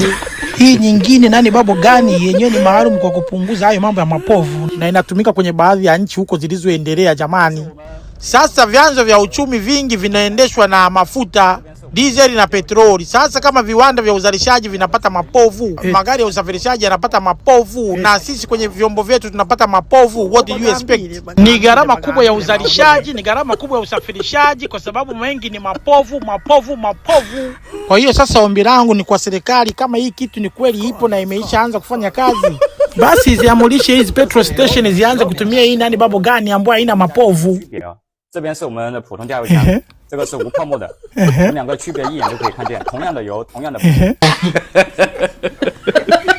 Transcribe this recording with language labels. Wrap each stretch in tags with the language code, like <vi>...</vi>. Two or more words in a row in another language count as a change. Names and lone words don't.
<sw>Hii nyingine nani babo gani yenyewe ni maalum kwa kupunguza hayo mambo ya mapovu na inatumika kwenye baadhi ya nchi huko zilizoendelea jamani. Sasa vyanzo vya uchumi vingi vinaendeshwa na mafuta, diesel na petroli. Sasa kama viwanda vya uzalishaji vinapata mapovu, magari ya usafirishaji yanapata mapovu, na sisi kwenye vyombo vyetu tunapata mapovu,</sw> <en>what do you expect?</en> <sw>Ni gharama kubwa ya uzalishaji, ni gharama kubwa ya usafirishaji kwa sababu mengi ni mapovu. Kwa hiyo sasa ombi langu ni kwa serikali, kama hii kitu ni kweli ipo na imeishaanza kufanya kazi, basi ziamulishe hizi petrol station zianze kutumia hii nani babo gani ambayo haina mapovu.</sw> <zh>这边是我们的普通加油枪，这个是无泡沫的，我们两个区别一眼就可以看见，同样的油，同样的。</zh>